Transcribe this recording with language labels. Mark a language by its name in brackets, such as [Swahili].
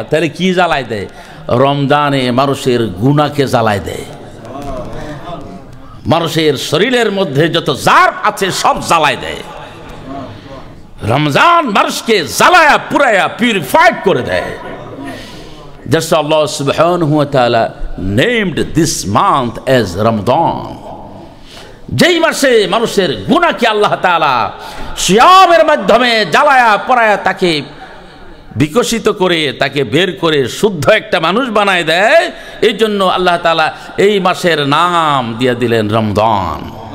[Bangla] তাহলে কি জ্বালায় দেয়? রমজানে মানুষের গুনাহকে জ্বালায় দেয়, মানুষের শরীরের মধ্যে যত জার্ম আছে সব জ্বালায় দেয়। রমজান মানুষকে জ্বালায়া পুরায়া পিউরিফাইড করে দেয়। [English] That's why Allah subhanahu wa ta'ala named this month as Ramadan. [Bangla] যেই মাসে মানুষের গুনাহকে আল্লাহ তাআলা সিয়ামের মাধ্যমে জ্বালায়া পড়ায়া তাকে বিকশিত করে তাকে বের করে শুদ্ধ একটা মানুষ বানায় দেয়। এই জন্য আল্লাহ তাআলা এই মাসের নাম দিয়ে দিলেন রমজান।